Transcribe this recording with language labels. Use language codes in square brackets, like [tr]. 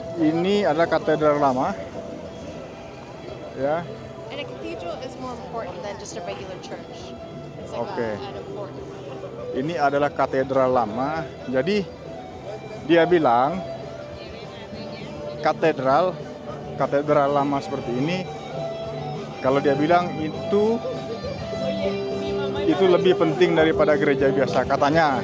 [id] Ini adalah katedral lama. Ya. [en] And a cathedral is more important than just a regular church. It's like Okay. an important. [id] Ini adalah katedral lama. Jadi dia bilang katedral lama seperti ini, kalau dia bilang itu lebih penting daripada gereja biasa katanya.